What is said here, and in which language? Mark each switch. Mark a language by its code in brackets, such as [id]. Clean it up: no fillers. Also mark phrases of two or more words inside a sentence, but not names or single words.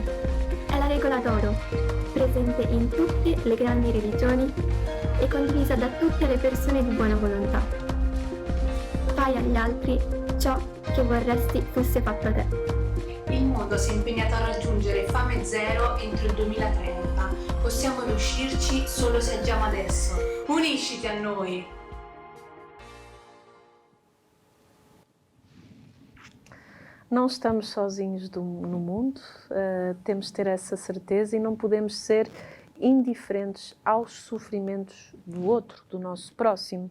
[it] È la regola d'oro, presente in tutte le grandi religioni e condivisa da tutte le persone di buona volontà. Fai agli altri ciò che vorresti fosse fatto a te. Il mondo si è impegnato a raggiungere fame zero entro il 2030. Possiamo riuscirci solo se agiamo adesso. Unisciti a noi! [pt] Não estamos sozinhos no mundo, temos de ter essa certeza e não podemos ser indiferentes aos sofrimentos do outro, do nosso próximo.